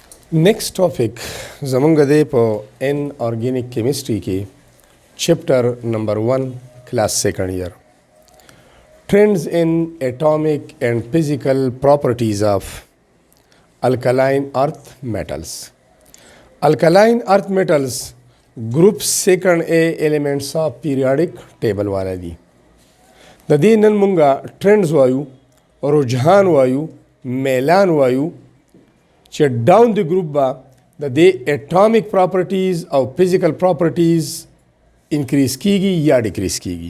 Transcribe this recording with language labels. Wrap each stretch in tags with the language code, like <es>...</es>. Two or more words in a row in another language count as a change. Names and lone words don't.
<en>Next topic</en> <ps>زمونږ د په</ps> <en>inorganic chemistry کې chapter number 1 class second year trends in atomic and physical properties of alkaline earth metals. Alkaline earth metals group second A elements of periodic table</en> <ps>والا دي. د دې نن مونږه trends وایو، رجحان وایو، میلان وایو چې ډاون د ګروپ با د دې</ps> <en>atomic properties</en> <ps>او</ps> <en>physical properties</en> <ps>انکریز کیږي یا ډیکریز کیږي.</ps>